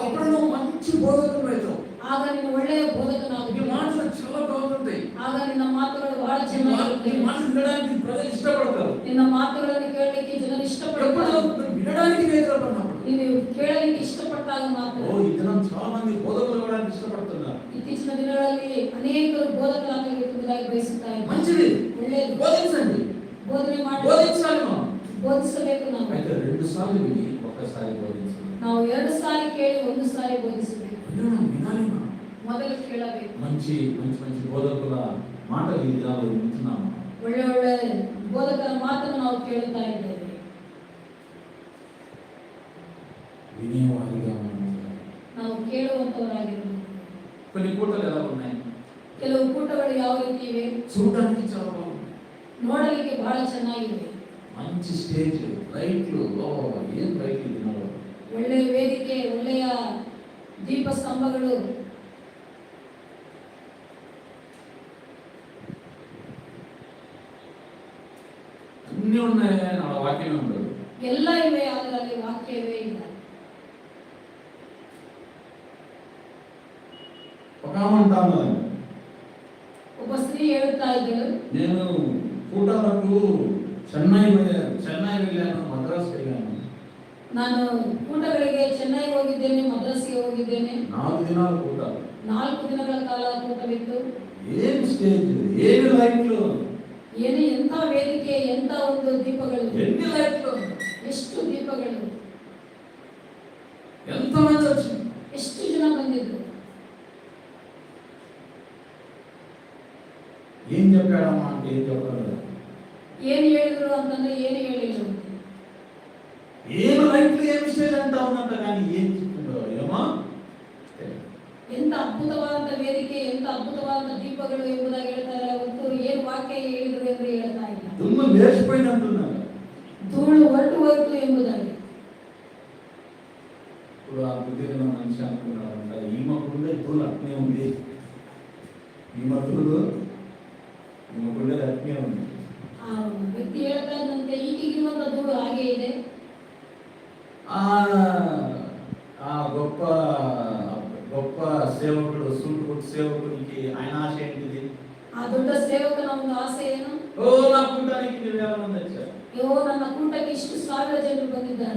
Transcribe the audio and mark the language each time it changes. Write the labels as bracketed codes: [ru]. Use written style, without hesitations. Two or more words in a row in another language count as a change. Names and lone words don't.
[te] అప్పుడు నువ్వు మంచి బోధకుడు అవుతావు. [kn] ಆಗ ನೀನು ಒಳ್ಳೆಯ [te] నీ [kn] ಬೋಧಕನಾಗುತ್ತೀಯ. [te] మాటలు చాలా బాగుంటాయి. [kn] ಆಗ ನಿನ್ನ ಮಾತುಗಳು ಬಹಳ [te] నీ [kn] ಚೆನ್ನಾಗಿರುತ್ತವೆ. [te] మాట వినడానికి ప్రజలు ఇష్టపడతారు. [kn] ನಿನ್ನ ಮಾತುಗಳನ್ನು ಕೇಳಲಿಕ್ಕೆ ಜನರು [te] ఎప్పుడు [kn] ಇಷ್ಟಪಡುತ್ತಾರೆ. [te] వినడానికి వేగపడినప్పుడు [kn] ನೀನು ಕೇಳಲಿಕ್ಕೆ ಇಷ್ಟಪಟ್ಟಾಗ ಮಾತ್ರ. [te] ఈ దినం చాలా మంది బోధకులు అవ్వడానికి ఇష్టపడుతున్నారు. [kn] ಇತ್ತೀಚಿನ ದಿನಗಳಲ್ಲಿ ಅನೇಕರು ಬೋಧಕರಾಗಬೇಕೆಂಬುದಾಗಿ ಬಯಸುತ್ತಾ ಇದ್ದಾರೆ. [te] మంచిది, [kn] ಒಳ್ಳೆಯದು. [te] బోధించండి, [kn] ಬೋಧನೆ ಮಾಡಿ [te] బోధించాలి. మనం [kn] ಬೋಧಿಸಬೇಕು. ನಾವು [te] అయితే 2 సార్లు విని ఒక్కసారి బోధించాలి. [kn] ನಾವು 2 ಸಾರಿ ಕೇಳಿ 1 ಸಾರಿ ಬೋಧಿಸಬೇಕು. [te] వినాలి. మనం [kn] ಮೊದಲು ಕೇಳಬೇಕು. [te] మంచి బోధకుల మాటలు ఈ దినాల్లో వింటున్నాము. [kn] ಒಳ್ಳೆ ಒಳ್ಳೆ ಬೋಧಕರ ಮಾತನ್ನು ನಾವು ಕೇಳುತ್ತಾ ಇದ್ದೇವೆ. [te] వినేవారిగా మనం ఉండాలి. [kn] ನಾವು ಕೇಳುವಂತವರಾಗಿರಬೇಕು. [te] కొన్ని కూటలు ఎలా ఉన్నాయి? [kn] ಕೆಲವು ಕೂಟಗಳು ಯಾವ ರೀತಿ ಇವೆ? [te] చూడడానికి చాలా బాగుంది. [kn] ನೋಡಲಿಕ್ಕೆ ಬಹಳ ಚೆನ್ನಾಗಿವೆ. [te] మంచి స్టేజ్, లైట్లు, ఏం లైట్లు దినాల్లో. [kn] ಒಳ್ಳೆಯ ವೇದಿಕೆ, ಒಳ್ಳೆಯ ದೀಪ ಸ್ತಂಭಗಳು, [te] అన్నీ ఉన్నాయి, నా వాక్యమే ఉండదు. [kn] ಎಲ್ಲ ಇವೆ, ಅದರಲ್ಲಿ ವಾಕ್ಯವೇ ಇಲ್ಲ. [te] ఒక ఆమె అంటాను, [kn] ಒಬ್ಬ ಸ್ತ್ರೀ ಹೇಳುತ್ತಾ ಇದ್ದಳು, [te] నేను కూటాలకు చెన్నై వెళ్ళాను, మద్రాసు వెళ్ళాను. [kn] ನಾನು ಕೂಟಗಳಿಗೆ ಚೆನ್ನೈಗೆ ಹೋಗಿದ್ದೇನೆ, ಮದ್ರಾಸಿಗೆ ಹೋಗಿದ್ದೇನೆ. 4 ದಿನಾల ಕೂಟ. 4 ದಿನಗಳ ಕಾಲ ಕೂಟವಿತ್ತು. ಏನು ಸ್ಟೇಜ್, ಏನು ಲೈಟ್ಲು, ಏನು ಎಂತ ವೇದಿಕೆ, ಎಂತ ಒಂದು ದೀಪಗಳು, [te] ఎన్ని లైట్లు, [kn] ಎಷ್ಟು ದೀಪಗಳು, [te] ఎంతమంది వచ్చింది, [kn] ಎಷ್ಟು ಜನ ಬಂದಿದ್ರು. [te] ఏం చెప్పాడమ్మా అంటే ఏం చెప్పాడు, [kn] ಏನು ಹೇಳಿದ್ರು ಅಂತಂದ್ರೆ ಏನು ಹೇಳಿದ್ರು. [te] ఏం లైట్లు ఏం స్టేజ్ అంటా ఉన్నంత కానీ ఏం చెప్తుందో ఏమో. [kn] ಎಂತ ಅದ್ಭುತವಾದ ವೇದಿಕೆ, ಎಂತ ಅದ್ಭುತವಾದ ದೀಪಗಳು ಎಂಬುದಾಗಿ ಹೇಳ್ತಾರೆ ಹೊರತು ಏನು ವಾಕ್ಯ ಹೇಳಿದ್ರು ಎಂದು ಹೇಳ್ತಾ ಇಲ್ಲ. [te] దుమ్ము లేచిపోయినట్టున్నారు, [kn] ಧೂಳು ಹೊರಟು ಹೋಯಿತು ಎಂಬುದಾಗಿ. [te] ఇప్పుడు ఆ బుద్ధిగా మనిషి అనుకున్నాడంట, ఈమెకుండే ధూళి అట్నే ఉంది, ఈమెకుండే అట్నే ఉంది. [kn] ಆ ವ್ಯಕ್ತಿ ಹೇಳ್ತಾ ಇದ್ದಂತೆ ಈಗಿರುವಂತ ಧೂಳು ಹಾಗೆ ಇದೆ. [te] ఆ గొప్ప గొప్ప సేవకుడు, సూట్ సేవకుడికి ఆయన ఆశ ఏంటిది? [kn] ಆ ದೊಡ್ಡ ಸೇವಕನ ಒಂದು ಆಸೆ ಏನು? [te] ఓ నా కూటానికి 20,000 మంది వచ్చారు, [kn] ಅಯ್ಯೋ ನನ್ನ ಕೂಟಕ್ಕೆ ಇಷ್ಟು 1000 ಜನರು ಬಂದಿದ್ದಾರೆ.